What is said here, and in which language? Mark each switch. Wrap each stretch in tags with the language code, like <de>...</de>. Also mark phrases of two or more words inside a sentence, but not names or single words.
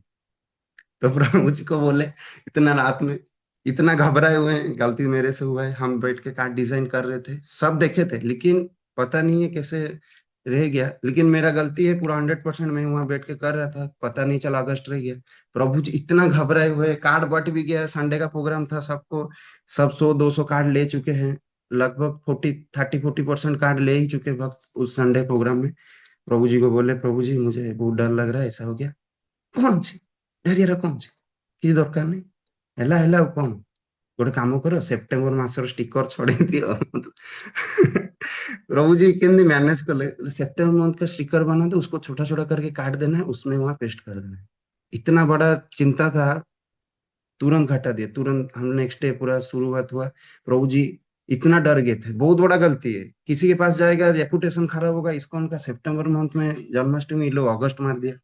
<hi>तो प्रभु जी को बोले, इतना रात में इतना घबराए हुए हैं, गलती मेरे से हुआ है, हम बैठ के कार्ड डिजाइन कर रहे थे, सब देखे थे, लेकिन पता नहीं है कैसे रह गया, लेकिन मेरा गलती है पूरा 100%, मैं वहां बैठ के कर रहा था, पता नहीं चला अगस्त रह गया। प्रभु जी इतना घबराए हुए, कार्ड बट भी गया, संडे का प्रोग्राम था, सबको सब 100-200 कार्ड ले चुके हैं, लगभग 40-30-40% कार्ड ले ही चुके वक्त उस संडे प्रोग्राम में। प्रभु जी को बोले, प्रभु जी मुझे बहुत डर लग रहा है, ऐसा हो गया। कौन</hi> <or>ଅଛି ଡରିଆର କଣ ଅଛି, କିଛି ଦରକାର ନାହିଁ, ହେଲା ହେଲା ଆଉ କଣ, ଗୋଟେ କାମ କର ସେପ୍ଟେମ୍ବର ମାସର ଷ୍ଟିକର ଛଡେଇ ଦିଅ।</or> <hi>प्रभु जी केंद्र मैनेज कर ले, सितंबर मंथ का स्टिकर बना दो, उसको छोटा छोटा करके काट देना है, उसमें वहां पेस्ट कर देना है। इतना बड़ा चिंता था, तुरंत घटा दिया, तुरंत हम</hi> <en>next day</en> <hi>पूरा शुरुआत हुआ। प्रभु जी इतना डर गए थे, बहुत बड़ा गलती है, किसी के पास जाएगा रेपुटेशन खराब होगा, इसको उनका सितंबर मंथ में जन्माष्टमी, ये लोग अगस्त मार दिया।</hi>